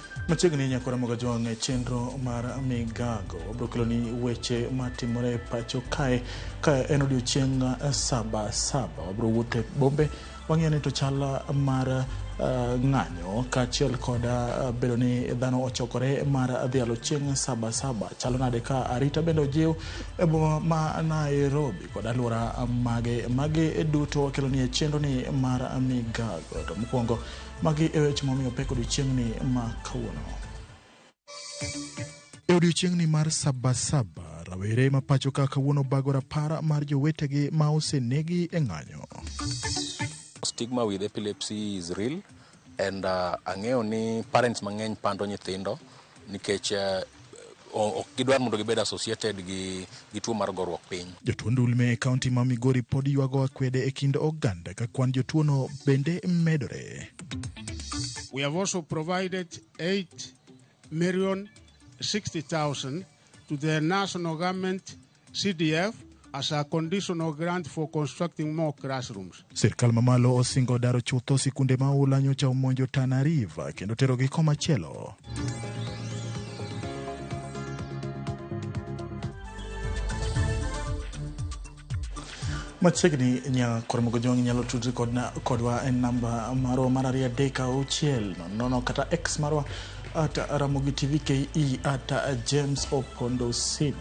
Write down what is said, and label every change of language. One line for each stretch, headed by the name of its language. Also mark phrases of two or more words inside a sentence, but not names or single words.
Luo (Kenya and Tanzania): Machiegni nyakora moga jwang' chenro mar migago wabrokiloni weche matimore pacho kae ka en odiochieng' saba wabro wuothe bombe wang'eni to chala mar ng'anyo kaachiel kod bedo ni dhano ochokore mar dhialo chieng' saba chalo nade ka arita bende ojiw e boma ma Nairobi kod alwora mage duto wakeloni e chenro ni mar migago. To mokwongo magi e weche momiyo pek odiochieng'ni ma kawuono. E odiochieng'ni mar saba rawere ma pacho ka kawuono bago rapar mar jowetegi ma osenegi e ng'anyo.
English: Stigma with epilepsy is real and
Luo (Kenya and Tanzania): ang'eyo ni parents mang'eny pando nyithindo nikech ok gidwar mondo gibed associated gi tuo mar goruok piny. Jotuo ndulme e kaunti ma Migori pod ywago akwede e kind oganda ka kwan jotuono bende medore.
English: We have also provided 8,060,000 to the national government CDF as a conditional grant for constructing more classrooms.
Luo (Kenya and Tanzania): Sirkal mamalo osingo daro chutho sikunde ma ula nyocha omonjo Tana River kendo tero gi komachielo. Machiegni nyakora mogo jwang' nyalo tudri kodwa en namba marwa mar 360 kata X marwa @Ramogi TV KE @James Opondo Senior.